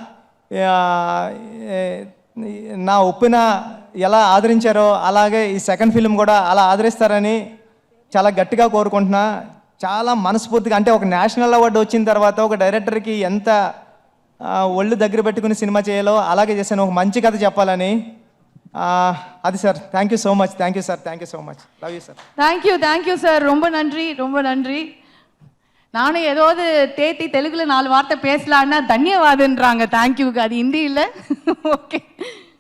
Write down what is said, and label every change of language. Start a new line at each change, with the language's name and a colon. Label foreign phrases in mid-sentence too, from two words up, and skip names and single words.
Telugu: నా ఒప్పిన ఎలా ఆదరించారో అలాగే ఈ
English: second film
Telugu: కూడా అలా ఆదరిస్తారని చాలా గట్టిగా కోరుకుంటున్నా చాలా మనస్ఫూర్తిగా అంటే ఒక
English: national award
Telugu: వచ్చిన తర్వాత ఒక డైరెక్టర్కి ఎంత ఒళ్ళు దగ్గర పెట్టుకుని సినిమా చేయాలో అలాగే చేశాను ఒక మంచి కథ చెప్పాలని అది
English: sir thank you so much thank you sir thank you so much love you sir thank you sir
Tamil: ரொம்ப நன்றி நானும் ஏதாவது தேத்தி தெலுங்குல 4 வார்த்தை பேசலான்னா தன்யவாதன்றாங்க தேங்க்யூக்கு அது ஹிந்தி இல்லை ஓகே